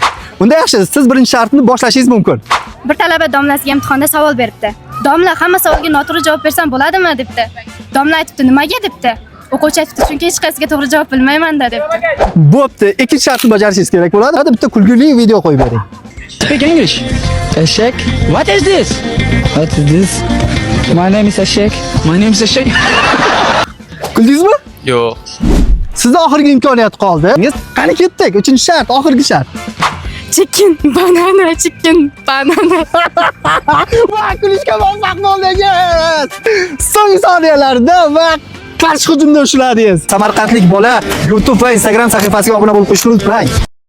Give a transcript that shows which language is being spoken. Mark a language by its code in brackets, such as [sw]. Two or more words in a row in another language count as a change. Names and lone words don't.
[uz] Unda yaxshi, siz birinchi shartni boshlashingiz mumkin. Bir talaba domlasiga imtihonda savol beribdi. Domla hamma savolga noto'g'ri javob bersam bo'ladimi debdi. Domla aytibdi, nimaga debdi. O'quvchi aytibdi, chunki hech qaysiga to'g'ri javob bilmayman-da debdi. Bo'pti, ikkinchi shartni bajarishingiz kerak bo'ladi. Hadi bitta kulgili video qo'yib bering. [en] Speak English. Ashek. What is this? What is this? My name is Ashek. My name is Ashek. [uz] Kuldingizmi? Yo'q. Sizda oxirgi imkoniyat qoldi. Qani ketdik, 3-shart, oxirgi shart. [en] Chicken banana, chicken banana. [uz] Va kulishga muvaffaq bo'ldingiz. So'nggi soniyalarda va qarshi hujumda ushladingiz. Samarqandlik bola YouTube va Instagram sahifasiga obuna bo'lib qo'yishni unutmang.